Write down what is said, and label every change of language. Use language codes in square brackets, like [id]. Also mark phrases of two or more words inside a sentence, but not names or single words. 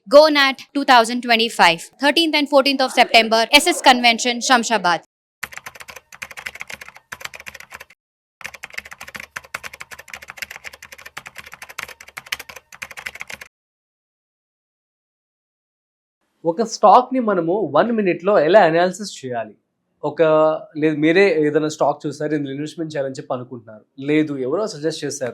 [en] GoNat 2025, 13th and 14th of September, SS Convention, Shamshabad. [te] ఒక స్టాక్ని మనము 1 మినిట్లో ఎలా అనాలిసిస్ చేయాలి? లేదు మీరే ఏదైనా స్టాక్ చూసారు, ఇందులో ఇన్వెస్ట్మెంట్ చేయాలని చెప్పి అనుకుంటున్నారు, లేదు ఎవరో సజెస్ట్ చేశారు.